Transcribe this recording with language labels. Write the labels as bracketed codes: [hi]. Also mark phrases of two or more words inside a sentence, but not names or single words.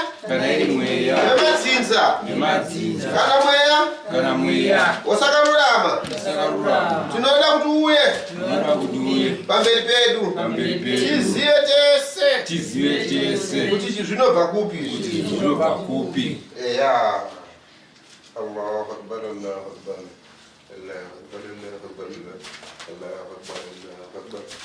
[sn] Kana iri mweya. Nemadzinza. Nemadzinza. Kana mweya. Kana mweya. Wasakarurama. Wasakarurama. Tinoda kuti uye. Tinoda kuti uye. Pamberi pedu. Pamberi pedu. Tizive tese. Tizive tese. Kuti zvinobva kupi? Kuti zvinobva kupi? Eya. [ar] الله أكبر الله أكبر. الله أكبر الله أكبر. الله أكبر الله أكبر.